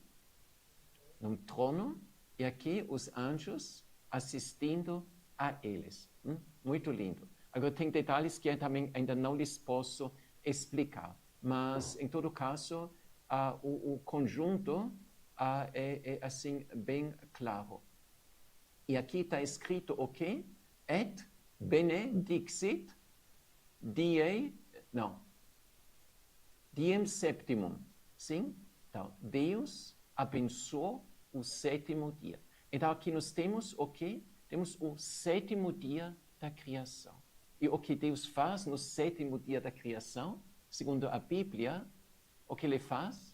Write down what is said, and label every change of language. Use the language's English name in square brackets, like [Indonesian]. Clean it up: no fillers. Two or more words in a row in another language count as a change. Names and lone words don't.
[Portuguese] Num trono, e aqui os anjos assistindo a eles. Muito lindo. Agora, tem detalhes que eu também ainda não lhes posso explicar, mas, em todo caso, o conjunto é, assim, bem claro. E aqui está escrito o quê? [Latin] Et benedixit diem septimum. [Portuguese] Sim? Então, Deus abençoou o 7º dia. Então, aqui nós temos o quê? Temos o 7º dia da criação. E o que Deus faz no 7º dia da criação, segundo a Bíblia, o que ele faz?